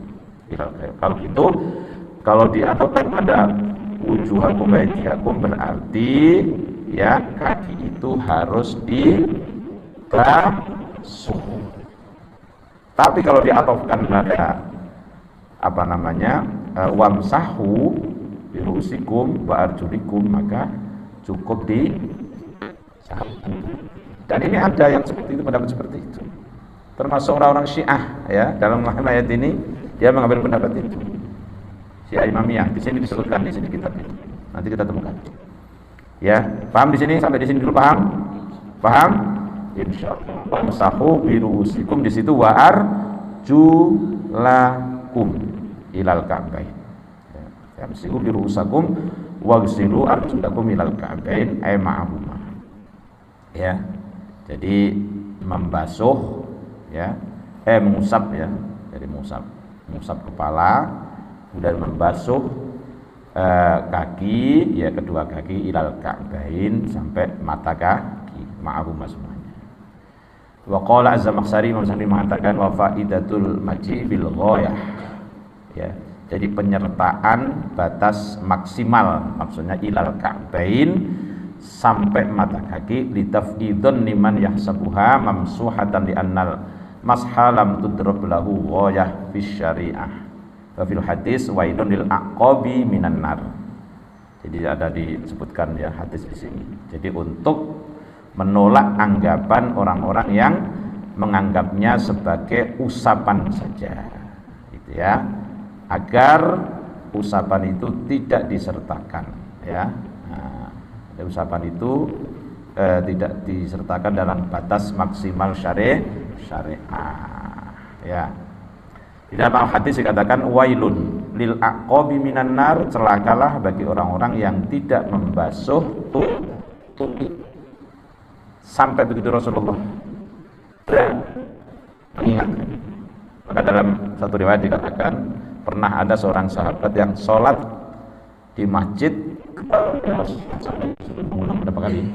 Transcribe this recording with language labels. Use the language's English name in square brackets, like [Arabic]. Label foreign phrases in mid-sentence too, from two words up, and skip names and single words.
[Indonesian] Kalau gitu, kalau diaturkan pada [Arabic] وجوهكم وأيديكم [Indonesian] berarti ya kaki itu harus dibasuh. Tapi kalau diatofkan pada apa namanya [Arabic] وامسحوا برءوسكم وأرجلكم, [Indonesian] maka cukup disapu. Dan ini ada yang seperti itu, pendapat seperti itu. Termasuk orang-orang Syiah ya, dalam ayat ini dia mengambil pendapat itu. Syiah Imamiyah di sini disebutkan di sini kitab itu. Nanti kita temukan. Ya, paham di sini sampai di sini dulu paham? Paham? Insyaallah. [Arabic] وامسحوا برءوسكم [Indonesian] di situ [Arabic] وأرجلكم إلى الكعبين. يمسكوا برءوسكم واغسلوا أرجلكم إلى الكعبين أي معهما. [Indonesian] Ya. Jadi membasuh ya, mengusap ya. Jadi mengusap kepala, kemudian membasuh kaki ya, kedua kaki [Arabic] إلى الكعبين [Indonesian] sampai mata kaki ma'ahuma semuanya. [Arabic] وقال الزمخشري [Indonesian] mengatakan [Arabic] وفائدة المجيء بالغاية. [Indonesian] Ya. Jadi penyertaan batas maksimal, maksudnya [Arabic] إلى الكعبين [Indonesian] sampai mata kaki, [Arabic] لتفيد لمن يحسبها ممسوحة لأن المسح لم تضرب له غاية في الشريعة وفي الحديث ويل للأعقاب من النار. [Indonesian] Jadi ada disebutkan ya hadis di sini. Jadi untuk menolak anggapan orang-orang yang menganggapnya sebagai usapan saja, gitu ya, agar usapan itu tidak disertakan ya. Nah, usapan itu tidak disertakan dalam batas maksimal syariah ya. Di dalam hadis dikatakan [Arabic] ويل للأعقاب من النار, [Indonesian] celakalah bagi orang-orang yang tidak membasuh tubuh. Sampai begitu Rasulullah mengingatkan. Maka dalam satu riwayat dikatakan pernah ada seorang sahabat yang sholat di masjid mengulang berapa kali?